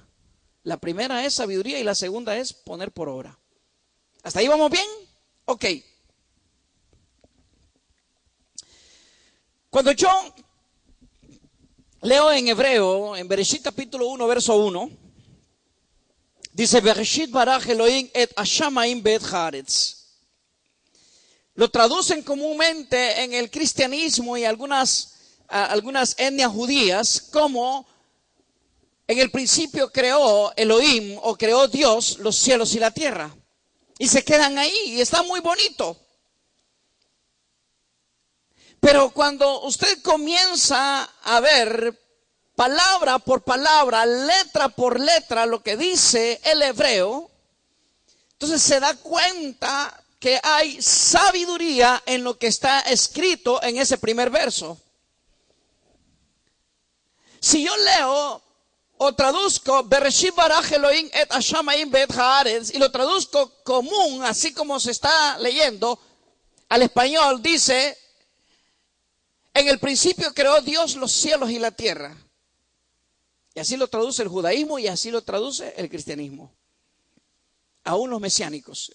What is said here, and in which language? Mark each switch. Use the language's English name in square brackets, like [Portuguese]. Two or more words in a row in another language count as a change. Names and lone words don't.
[Spanish] La primera es sabiduría y la segunda es poner por obra. ¿Hasta ahí vamos bien? Ok. Cuando yo leo en hebreo, en Bereshit capítulo 1, verso 1, dice, [Hebrew] בראשית ברא אלוהים את השמים ואת הארץ. [Spanish] Lo traducen comúnmente en el cristianismo y algunas etnias judías como en el principio creó Elohim o creó Dios los cielos y la tierra. Y se quedan ahí y está muy bonito. Pero cuando usted comienza a ver palabra por palabra, letra por letra lo que dice el hebreo, entonces se da cuenta que hay sabiduría en lo que está escrito en ese primer verso. Si yo leo o traduzco [Hebrew] בראשית ברא אלוהים את השמים ואת הארץ [Spanish] y lo traduzco común, así como se está leyendo, al español dice, en el principio creó Dios los cielos y la tierra. Y así lo traduce el judaísmo y así lo traduce el cristianismo. Aún los mesiánicos.